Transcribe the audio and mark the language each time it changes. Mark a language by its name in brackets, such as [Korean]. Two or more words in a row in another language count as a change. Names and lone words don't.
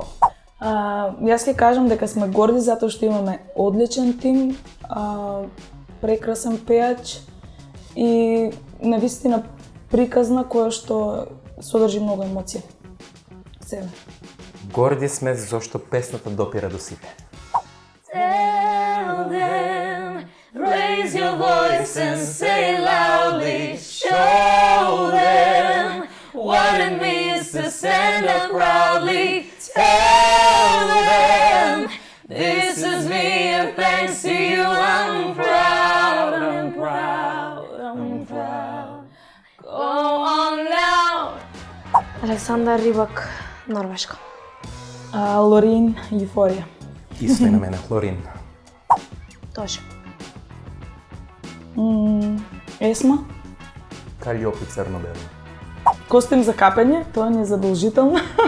[Macedonian] Јас ќе кажам дека сме горди затоа што имаме одличен тим, прекрасен пеач и навистина приказна која што содржи многу емоција. Себе. Горди сме зашто песната допира до сите. [English] Tell them, raise your voice and say loudly, show them what it means to stand up proudly. Tell them, this is me and thanks to you I'm proud, I'm proud, I'm proud. Go on now. [Macedonian] Александар Рибак, Норвешка. Лорин, Еуфорија. Исто и на мене, Лорин. Тоше. Есма. Калиопи црно-бело. Костим за капење, тоа не е задолжително.